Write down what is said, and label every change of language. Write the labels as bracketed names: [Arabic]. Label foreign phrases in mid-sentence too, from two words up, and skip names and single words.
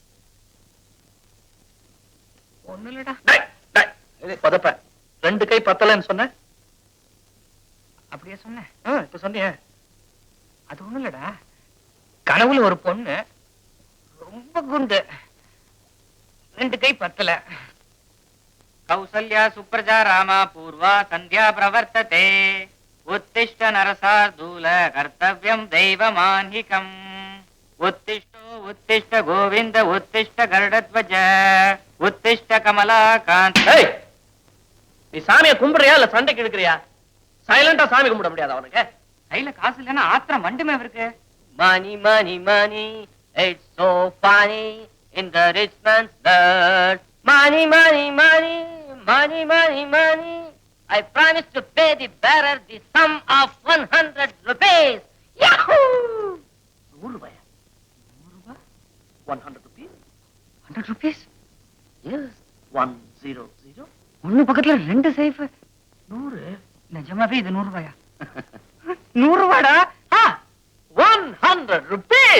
[Tamil] ஒண்ணு இல்லடா. பதப்ப ரெண்டு கை பத்தலன்னு சொன்ன, அப்படியே சொன்னேன். இப்ப சொன்னிய. அது ஒண்ணு இல்லடா, கனவுல ஒரு பொண்ணு ரொம்ப குண்டு, ரெண்டு கை பத்தல. [Sanskrit] कौसल्या सुप्रजा रामा पूर्वा संध्या प्रवर्तते उत्तिष्ठ नरसार्दूल कर्तव्यं दैवमान्हिकम् उत्तिष्ठो उत्तिष्ठ गोविंद उत्तिष्ठ गरुडध्वज उत्तिष्ठ कमलाकांत. [Tamil] ஏய், நீ சாமியை கும்பிடுறியா இல்ல சண்டைக்கு எடுக்கிறியா? சைலண்டா சாமி கும்பிட முடியாது அவனுக்கு. கையில காசு இல்லைன்னா ஆத்திரம் மண்டுமே இருக்கு. [English] Money, money, money, it's so funny in the rich man's dirt. Money, money, money, money, money, money. I promise to pay the bearer the sum of 100 rupees. Yahoo! [Tamil] 100 ரூபாயா? 100 rupees? [English] 100 rupees? Yes. 100. [Tamil] ஒண்ணு பக்கத்துல ரெண்டு சைஃப். 100. நிஜமாவே இது 100 ரூபாயா? 100 ரூபாடா? [English] 100 rupees.